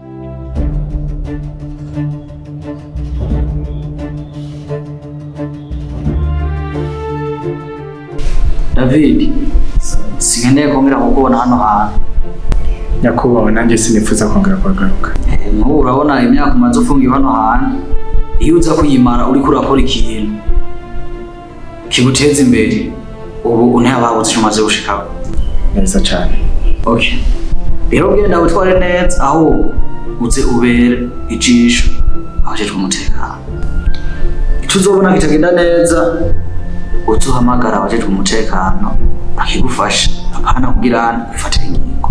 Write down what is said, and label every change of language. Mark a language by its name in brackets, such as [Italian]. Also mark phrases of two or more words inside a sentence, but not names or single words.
[Rundi] David, singendeye kongera kukubona hano hantu. Nyakubahwa, nanjye sinifuza kongera kugaruka. Nk'ubu urabona imyaka umaze ufungiwe hano hantu, iyo uza kuyimara uriko urakora ikintu kiguteza imbere, ubu ntihababuze icyo umaze gushikaho. Neza cyane. Okay. Rero genda witware neza aho uze ubere ijisho abajejwe umutekano. Icyo uzobona kitagenda neza uzuhamagara abajejwe umutekano bakigufasha, apana kugira ufatire ingingo.